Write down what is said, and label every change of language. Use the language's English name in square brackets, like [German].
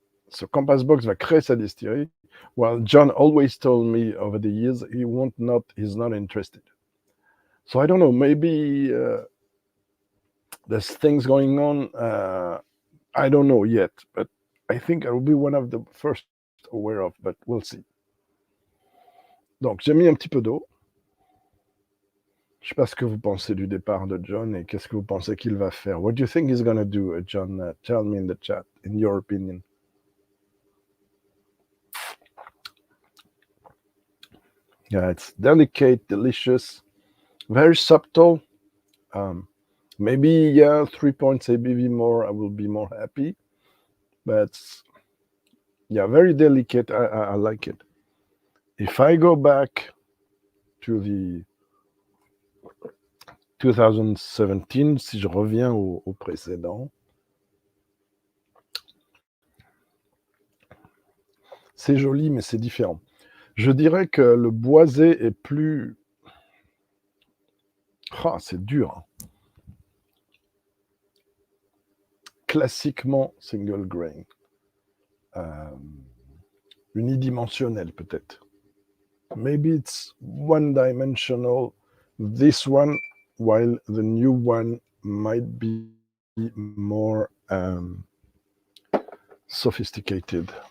[English] So Compass Box [French] va créer sa distillerie, [English] while John always told me over the years he's not interested. So I don't know, maybe there's things going on, I don't know yet, but I think I will be one of the first aware of, but we'll see. [French] Donc j'ai mis un petit peu d'eau. Je ne sais pas ce que vous pensez du départ de John et qu'est-ce que vous pensez qu'il va faire. [English] What do you think he's going to do, John? Tell me in the chat, in your opinion. Yeah, it's delicate, delicious, very subtle. Maybe, 3 points ABV more, I will be more happy. But, yeah, very delicate. I like it. If I go back to the 2017, [French] si je reviens au précédent, c'est joli, mais c'est différent. Je dirais que le boisé est plus... Ah, c'est dur. Hein. Classiquement single grain. Unidimensionnel peut-être. [English] Maybe it's one-dimensional, this one, while the new one might be more sophisticated.